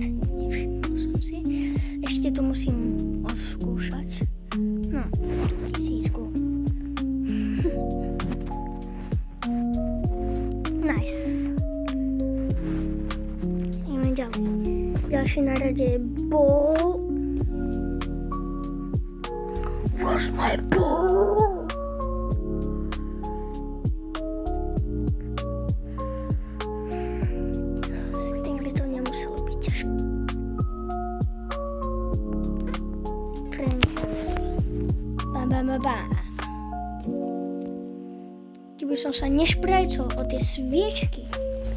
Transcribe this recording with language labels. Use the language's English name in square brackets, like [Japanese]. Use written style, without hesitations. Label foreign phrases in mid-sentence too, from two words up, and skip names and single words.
[Slovak] Nevšimol som si. Ešte to musím odskúšať. No, 1000. Nice. Ideme ďalej. Ďalší na rade bol... [English] Where's my ball? [Slovak] S tým by to nemuselo byť ťažké. Bam. Keby som sa nešprajcol o tie sviečky.